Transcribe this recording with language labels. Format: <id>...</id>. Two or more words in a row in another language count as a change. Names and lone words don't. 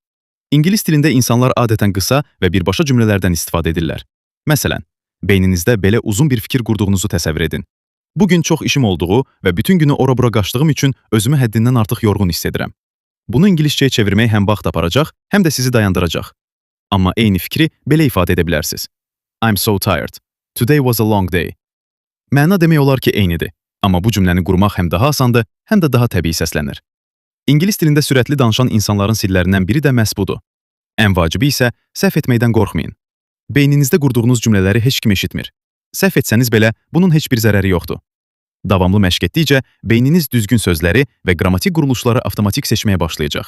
<az>İngilis dilində insanlar adətən qısa və birbaşa cümlələrdən istifadə edirlər. Məsələn, beyninizdə belə uzun bir fikir qurduğunuzu təsəvvür edin. Bugün çox işim olduğu və bütün günü ora-bura qaçdığım üçün özümü həddindən artıq yorğun hiss edirəm. Bunu İngiliscəyə çevirmək həm vaxt aparacaq, həm də sizi dayandıracaq. Amma eyni fikri belə ifadə edə bilərsiniz.</az> <en>I'm so tired. Today was a long day.</en> <az>Məna demək olar ki, eynidir. Amma bu cümləni qurmaq həm daha asandır, həm də daha təbii səslənir. İngilis dilində sürətli danışan insanların sillərindən biri də məhz budur. Ən vacibi isə səhv etməkdən qorxmayın. Beyninizdə qurduğunuz cümlələri heç kim eşitmir. Səhv etsəniz belə bunun heç bir zərəri yoxdur. Davamlı məşq etdikcə beyniniz düzgün sözləri və qrammatik quruluşları avtomatik seçməyə başlayacaq.</az>